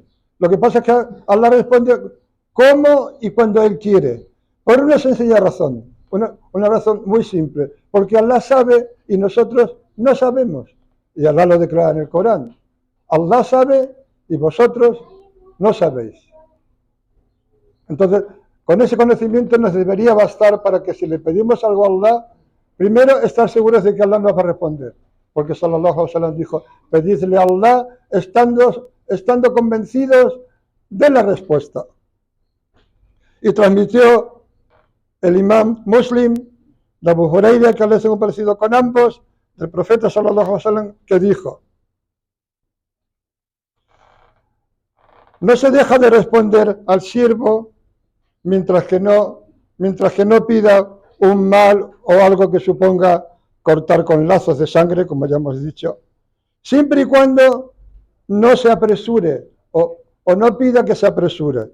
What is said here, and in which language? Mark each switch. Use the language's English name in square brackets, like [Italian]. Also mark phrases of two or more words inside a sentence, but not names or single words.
[Spanish] Lo que pasa es que Allah responde cómo y cuando Él quiere, por una sencilla razón, una razón muy simple, porque Allah sabe y nosotros no sabemos, y Allah lo declara en el Corán: Allah sabe y vosotros no sabéis. Entonces, con ese conocimiento nos debería bastar para que si le pedimos algo a Allah, primero estar seguros de que Allah nos va a responder, porque [Arabic] صلى الله عليه وسلم [Spanish] dijo: pedidle a Allah estando convencidos de la respuesta. Y transmitió el imam Muslim de Abu Huraira, que les hemos parecido con ambos, del profeta [Arabic] صلى الله عليه وسلم, [Spanish] que dijo: no se deja de responder al siervo mientras que no pida un mal o algo que suponga cortar con lazos de sangre, como ya hemos dicho, siempre y cuando no se apresure o no pida que se apresure.